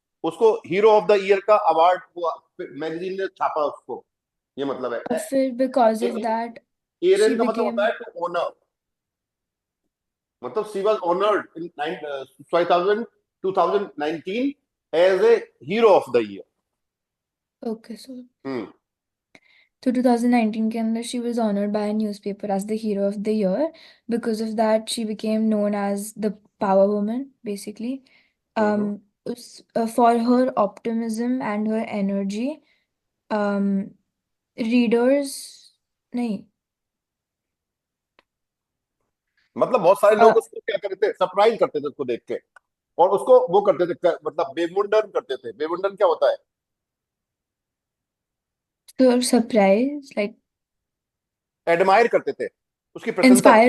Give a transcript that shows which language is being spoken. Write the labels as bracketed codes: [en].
[hi] उसको [en] hero of the year [hi] का award हुआ, मैगजीन ने छापा उसको, ये मतलब और है। [en] फिर because of that she [hi] एरन का मतलब होता [en] Became है to honour, मतलब she was honoured in 2019 as a hero of the year. Okay. So hmm [hi] तो 2019 के अंदर [en] she was honored by a newspaper as the hero of the year. Because of that she became known as the power woman basically. Hmm For her optimism and her energy, um readers नहीं [hi] मतलब बहुत सारे uh, लोग उसको क्या करते थे, surprise करते थे उसको देख के, और उसको वो करते थे, मतलब बेमुंडन करते थे। बेमुंडन क्या होता है? [en] so surprise like [hi] एडमायर करते थे, उसकी प्रशंसा [en] inspire